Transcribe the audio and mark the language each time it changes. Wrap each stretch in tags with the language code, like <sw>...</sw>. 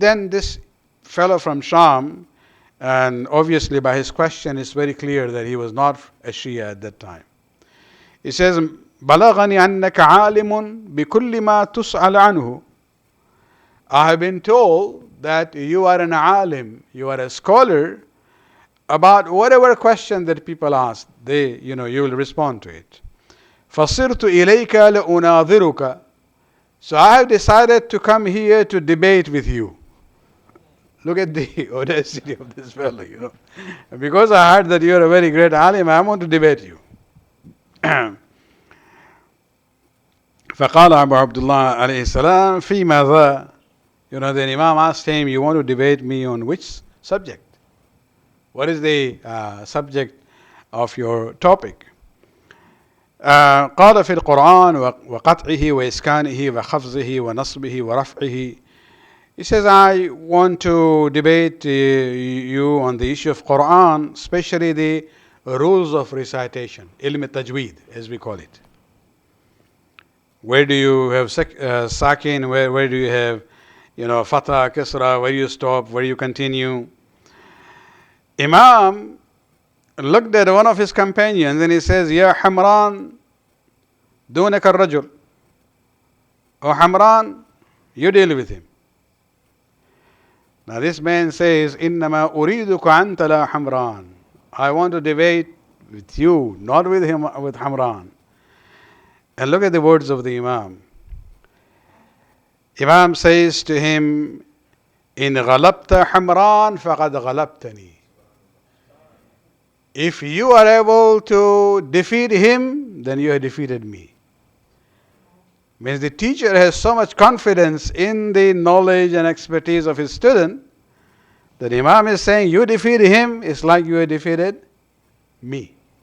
<en>This fellow from Sham, and obviously by his question it's very clear that he was not a Shia at that time. He says,</en> <ar>بَلَغَنِي أَنَّكَ عَالِمٌ بِكُلِّ مَا تُسْأَلْ عَنْهُ.</ar> <en>I have been told that you are an alim, you are a scholar, about whatever question that people ask, you will respond to it.</en> <ar>فَصِرْتُ إِلَيْكَ لَأُنَاظِرُكَ.</ar> <en>So I have decided to come here to debate with you. Look at the audacity of this fellow, Because I heard that you are a very great alim, I want to debate you.</en> <ar>فقال أبو عبد الله عليه السلام في ماذا.</ar> <en>Then Imam asked him, "You want to debate me on which subject? What is the subject of your topic?"</en> <ar>قال في القرآن وقطعه وإسكانه وخفضه ونصبه ورفعه.</ar> <en>He says, I want to debate you on the issue of Quran, especially the rules of recitation, ilm tajweed, as we call it. Where do you have sakin? Where do you have fatha, kasra, where you stop, where you continue? Imam looked at one of his companions and he says,</en> <ar>Ya Hamran, dunaka rajul.</ar> <en>Oh Hamran, you deal with him. Now this man says,</en> <ar>إِنَّمَا أُرِيدُكَ أَنْتَ لَا</ar> <en>Hamran. I want to debate with you, not with him, with Hamran. And look at the words of the Imam. Imam says to him,</en> <ar>إِنْ غَلَبْتَ حَمْرَانَ فَقَدْ غَلَبْتَنِي.</ar> <en>If you are able to defeat him, then you have defeated me. Means the teacher has so much confidence in the knowledge and expertise of his student that Imam is saying, you defeat him, it's like you have defeated me.</en>